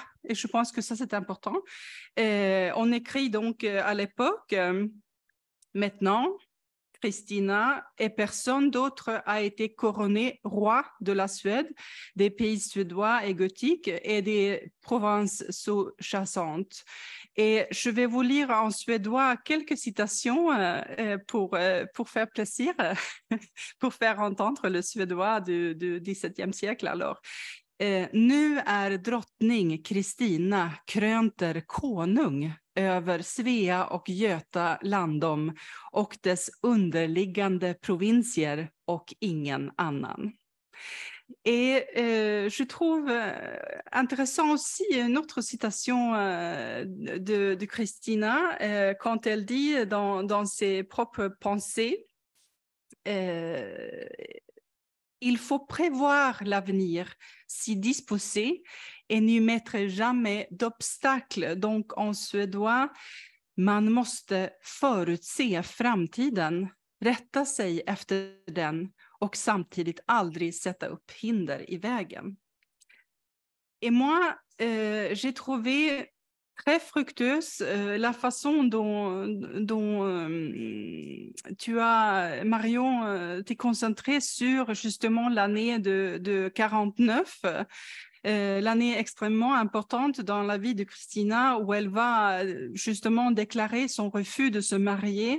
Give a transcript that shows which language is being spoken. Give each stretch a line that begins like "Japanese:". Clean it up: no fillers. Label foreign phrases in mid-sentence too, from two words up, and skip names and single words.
French: Et je pense que ça, c'est important. On écrit donc à l'époque, maintenant, Kristina et personne d'autre a été couronné roi de la Suède, des pays suédois et gothiques et des provinces sous-jacentes. Et je vais vous lire en suédois quelques citations pour faire plaisir, pour faire entendre le suédois du XVIIe siècle. Alors,
Swedish: nu drottning Kristina krönter konung över Svea och Göta landom och dess underliggande provinsier och ingen annan.
French: Et je trouve intéressant aussi une autre citation de Kristina quand elle dit dans ses propres pensées il faut prévoir l'avenir, s'y disposer et n'y mettre jamais d'obstacles. Donc en suédois,
Swedish: man måste förutse framtiden, rätta sig efter den och samtidigt aldrig sätta upp hinder i vägen.
French: Et moi, j'ai trouvé très fructueuse la façon dont tu as, Marion, t'es concentrée sur justement l'année de 49, l'année extrêmement importante dans la vie de Kristina où elle va justement déclarer son refus de se marier.